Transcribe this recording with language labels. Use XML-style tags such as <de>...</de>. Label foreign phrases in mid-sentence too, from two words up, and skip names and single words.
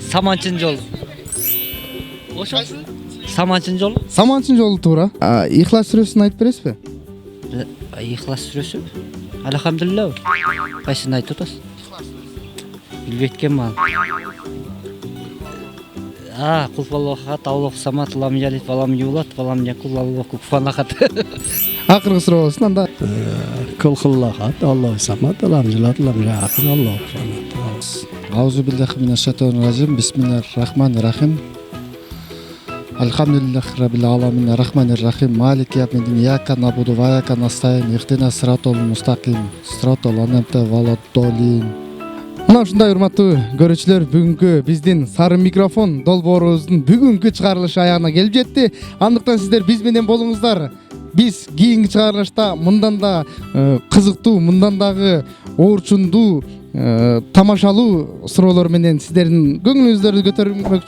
<ky>Саманчын жол. Ошо. Саманчын жол. Саманчын жолу туура. Ихлас сүрөсүн айтып бересизби? Ихлас сүрөсү. Алхамдулилlah. Кайсын айтып атасыз? Билбейт экенмин.</ky> <ar>قل هو الله أحد الله الصمد, لم يلد ولم يولد ولم يكن الله كفوا أحد.</ar> <ky>Акыркы суроо болсун анда.</ky> <ar>قل هو الله أحد, الله الصمد لم يلد لم يكن الله الصمد. أعوذ بالله من الشيطان الرجيم بسم الله الرحمن الرحيم. الحمد لله رب العالمين الرحمن الرحيم مالك يوم الدين إياك نعبد وإياك نستعين اهدنا الصراط المستقيم صراط أنعمت ولا الضالين.</ar> <ky>Мына ушундай урматтуу көрүүчүлөр, бүгүнкү биздин сары микрофон долбоорубуздун бүгүнкү чыгарылышы аягына келип жетти. Андыктан сиздер биз менен болуңуздар. Биз кийинки чыгарылышта мындан да кызыктуу, мындан дагы оорчундуу, тамашалуу суроолор менен сиздердин көңүлүңүздөрдү көтөрмөкчүбүз.</ky>